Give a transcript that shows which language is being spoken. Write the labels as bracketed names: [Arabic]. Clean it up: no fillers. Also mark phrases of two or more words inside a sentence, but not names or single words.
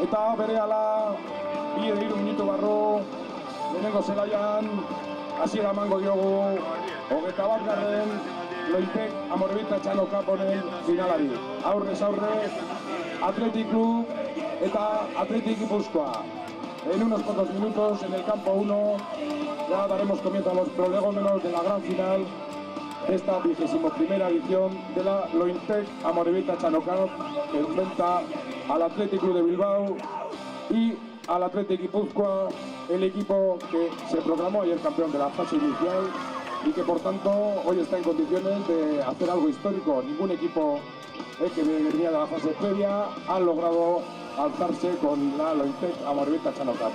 [Basque] berehala, 2-3 minutu barru, lehenengo zelaian, hasiera emango diogu, 21. Lointek Amorebieta Txano Cup honen finalari. Aurrez aurre, Athletic Club eta Athletic Gipuzkoa. [Spanish] En unos pocos minutos, en el campo 1, ya daremos comienzo a los prolegómenos de la gran final de esta 21ª edición de la Lointec Amorebieta Txano Cup, que enfrenta al Athletic Club de Bilbao y al Athletic Gipuzkoa, el equipo que se proclamó ayer campeón de la fase inicial y que por tanto hoy está en condiciones de hacer algo histórico. Ningún equipo que venía de la fase previa ha logrado alzarse con la Lointec Amorebieta Txano Cup.